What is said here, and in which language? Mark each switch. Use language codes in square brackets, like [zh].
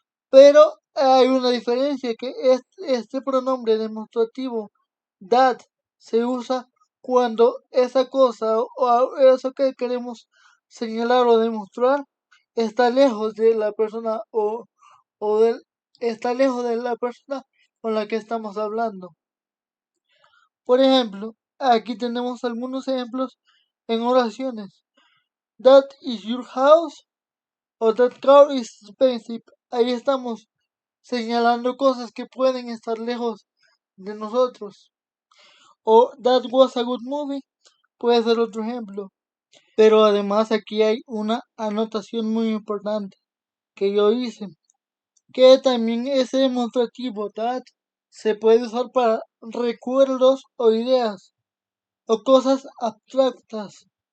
[es] Pero hay una diferencia, que este pronombre demostrativo that se usa cuando esa cosa o eso que queremos señalar o demostrar está lejos de la persona está lejos de la persona con la que estamos hablando. Por ejemplo, aquí tenemos algunos ejemplos en oraciones. [en] That is your house o that car is expensive. [es] Ahí estamos señalando cosas que pueden estar lejos de nosotros. O [en] that was a good movie [es] puede ser otro ejemplo. Pero además aquí hay una anotación muy importante que yo hice, que también ese demostrativo that se puede usar para recuerdos o ideas o cosas abstractas.